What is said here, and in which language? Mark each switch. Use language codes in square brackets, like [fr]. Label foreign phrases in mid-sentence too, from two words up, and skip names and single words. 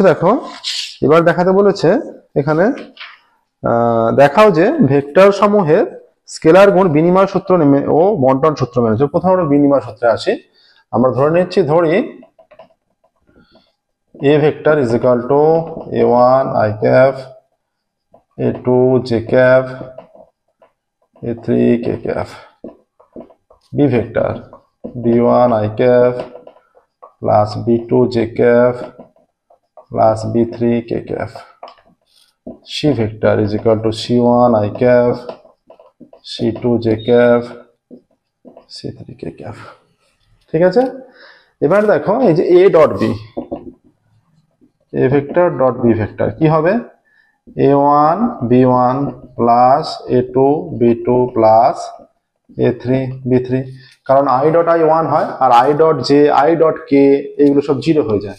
[bn] দেখো, এবার দেখাতে বলেছে এখানে দেখাও যে ভেক্টর সমূহের স্কেলার গুণ বিনিময় সূত্র ও বন্টন সূত্র মেনে চলে। প্রথমে আমরা বিনিময় সূত্রে আসি। আমরা ধরি এ ভেক্টর [en] is equal to [bn] a1 i cap, a2 j cap, a3 k cap, b ভেক্টর [en] b1 i cap plus b2 j cap plus b3 k cap, c ভেক্টর is equal to c1 i cap, c2 j cap, c3 k cap। [bn] ঠিক আছে, এবার দেখো এই যে a ডট b, a ভেক্টর ডট b ভেক্টর কি হবে? a1 b1 প্লাস a2 b2 প্লাস a3 b3, কারণ i ডট i 1 হয় আর i ডট j i ডট k এগুলো সব 0 হয়ে যায়।